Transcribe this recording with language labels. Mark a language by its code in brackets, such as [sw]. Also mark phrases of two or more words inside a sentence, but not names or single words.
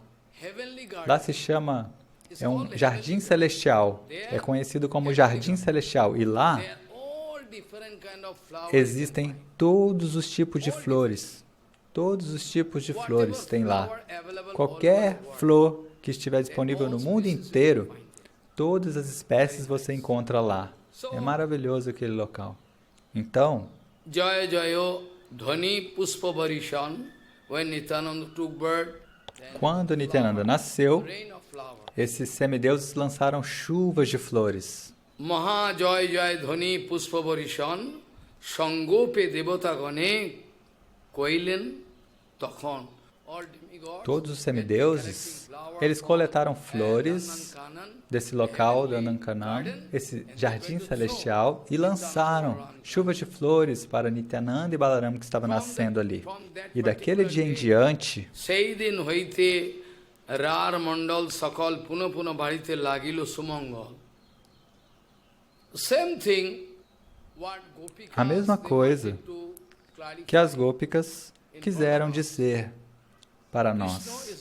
[pt] Lá se chama, é um jardim celestial, é conhecido como jardim celestial, e lá existem todos os tipos de flores. Todos os tipos de flores tem lá. Qualquer flor que estiver disponível no mundo inteiro, todas as espécies você encontra lá. É maravilhoso aquele local. Então, [bn] জয় জয় ধ্বনি পুষ্প বরিষণ, [en] when Nityananda took birth, [pt] quando Nityananda nasceu, esses semideuses lançaram chuvas de flores. [bn] মহা জয় জয় ধ্বনি পুষ্প বরিষণ সঙ্গোপে দেবতা গণে কৈলেন তখন. [pt] Todos os semideuses, eles coletaram flores desse local do Nandankanam, esse jardim celestial, e lançaram chuvas de flores para Nityananda e Balaram que estava nascendo ali. E daquele dia em diante, a mesma coisa que as Gopikas quiseram dizer para nós.